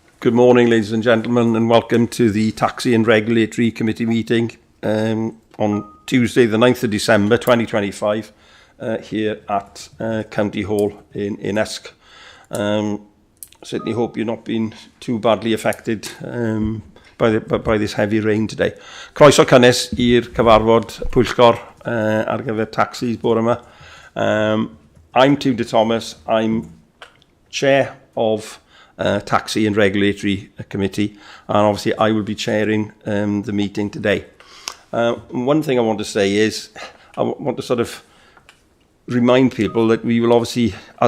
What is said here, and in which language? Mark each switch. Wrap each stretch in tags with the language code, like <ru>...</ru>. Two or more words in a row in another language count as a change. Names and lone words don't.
<en>Good morning, ladies and gentlemen, and welcome to the Taxi and Regulatory Committee meeting on Tuesday, the 9th of December 2025, here at County Hall in Esk. Certainly hope you're not being too badly affected by this heavy rain today.</en> <cy>Croeso cynnes i'r cyfarfod pwyllgor ar gyfer taxis bore yma.</cy> <en>I'm Tudor Thomas. I'm chair of Taxi and Regulatory Committee, and obviously I will be chairing the meeting today. One thing I want to say is I want to sort of remind people that we will obviously, as</en>